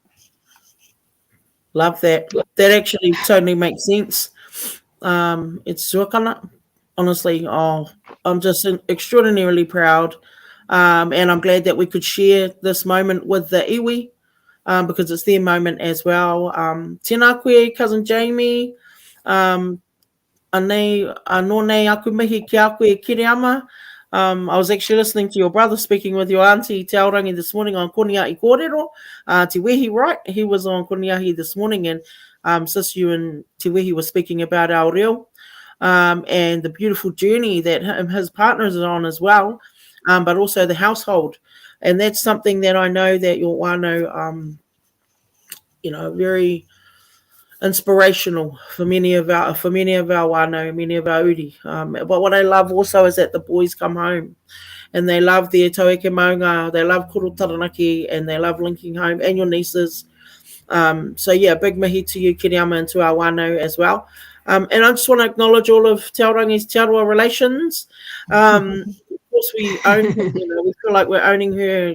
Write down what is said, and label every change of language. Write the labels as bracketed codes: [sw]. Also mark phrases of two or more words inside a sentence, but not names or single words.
[en] Love that. That actually totally makes sense. It's suakana. Honestly, I'm just extraordinarily proud. And I'm glad that we could share this moment with the iwi, because it's their moment as well. [mi] Tēnā koe, Cousin Jamie. Anō aku mihi ki a koe Kiriama. [en] I was actually listening to your brother speaking with your auntie Te Aorangi this morning on Koniahi Kōrero. Te Wehi, right? He was on Koniahi this morning, and sis, you and Te Wehi were speaking about our reo, and the beautiful journey that his partners are on as well, but also the household. And that's something that I know that your whānau, very inspirational for many of our whānau, many of our uri. But what I love also is that the boys come home and they love their [mi] taueke maunga, [en] they love koro taranaki, and they love linking home, and your nieces. So yeah, big mihi to you, Kiriama, and to our whānau as well. And I just want to acknowledge all of Te Aorangi's Te Aroa relations. Of course, we own, we feel like we're owning her.